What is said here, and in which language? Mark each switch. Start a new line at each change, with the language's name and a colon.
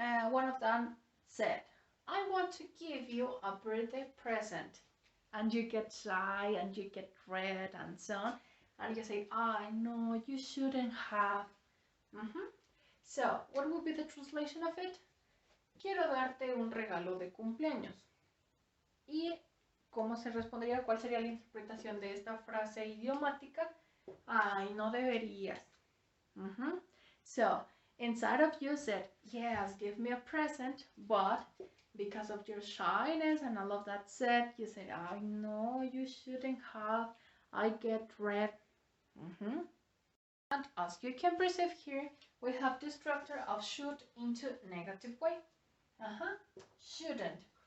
English: one of them said, I want to give you a birthday present. And you get shy and you get red and so on. And you say, I know you shouldn't have. So, what would be the translation of it?
Spanish: Quiero darte un regalo de cumpleaños. ¿Y cómo se respondería? ¿Cuál sería la interpretación de esta frase idiomática? Ay, no deberías.
English: So, inside of you said, yes, give me a present, but because of your shyness and all of that said, you said, I know you shouldn't have, I get red. And as you can perceive here, we have the structure of should into negative way. Shouldn't.